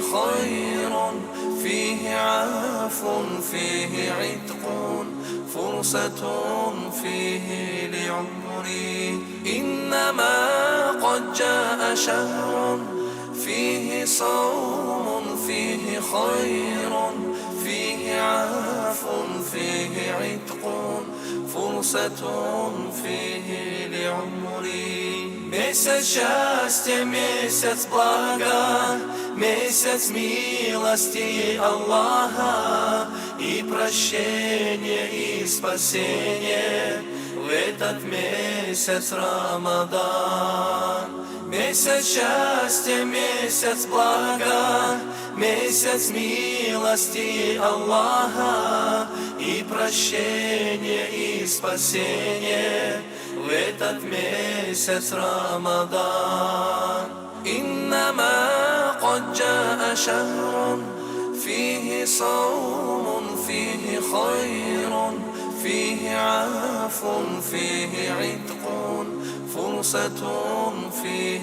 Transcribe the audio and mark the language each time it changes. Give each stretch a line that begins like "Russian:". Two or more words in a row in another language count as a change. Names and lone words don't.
Arabic: خير فيه عفو فيه عتق فرصة فيه لعمري إنما قد جاء شهر فيه صوم فيه خير فيه عفو فيه عتق فرصة فيه لعمري
Russian: Месяц счастья, месяц блага, месяц милости Аллаха и прощения и спасения в этот месяц Рамадан. Месяц счастья, месяц блага, месяц милости Аллаха и прощения и спасения в этот месяц Рамадан.
Arabic: إنما قد جاء شهر فيه صوم فيه خير فيه عفو فيه عتق فرصة فيه